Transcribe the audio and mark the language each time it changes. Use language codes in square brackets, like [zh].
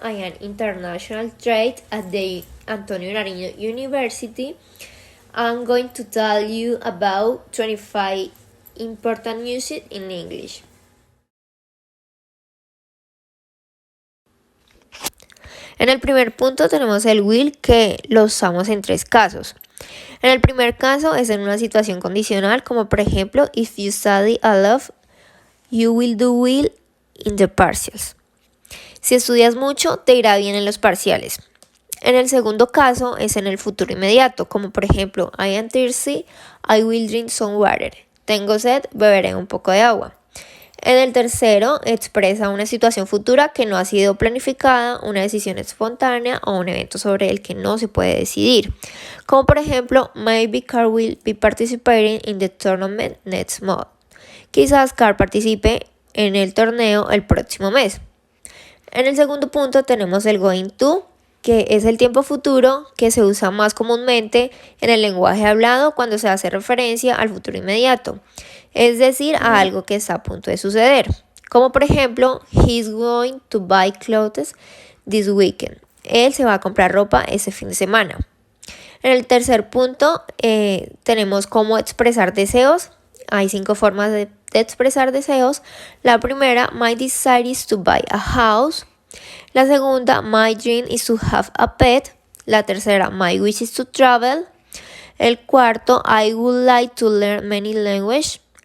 [en] I am international trade at the Antonio Nariño University. I'm going to tell you about 25 important uses in English. [es] En el primer punto tenemos el will, que lo usamos en tres casos. En el primer caso es en una situación condicional, como por ejemplo, [en] if you study a lot, you will do well in the partials. [es] Si estudias mucho, te irá bien en los parciales. En el segundo caso es en el futuro inmediato, como por ejemplo, [en] I am thirsty, I will drink some water. [es] Tengo sed, beberé un poco de agua. En el tercero, expresa una situación futura que no ha sido planificada, una decisión espontánea o un evento sobre el que no se puede decidir. Como por ejemplo, [en] maybe Carl will be participating in the tournament next month. [es] Quizás Carl participe en el torneo el próximo mes. En el segundo punto tenemos el going to, que es el tiempo futuro que se usa más comúnmente en el lenguaje hablado cuando se hace referencia al futuro inmediato, es decir, a algo que está a punto de suceder. Como por ejemplo, [en] he's going to buy clothes this weekend. [es] Él se va a comprar ropa ese fin de semana. En el tercer punto tenemos cómo expresar deseos. Hay 5 formas de expresar deseos. La primera, [en] my desire is to buy a house. [es] La segunda, [en] my dream is to have a pet. [es] La tercera, [en] my wish is to travel. [es] El cuarto, [en] I would like to learn many languages.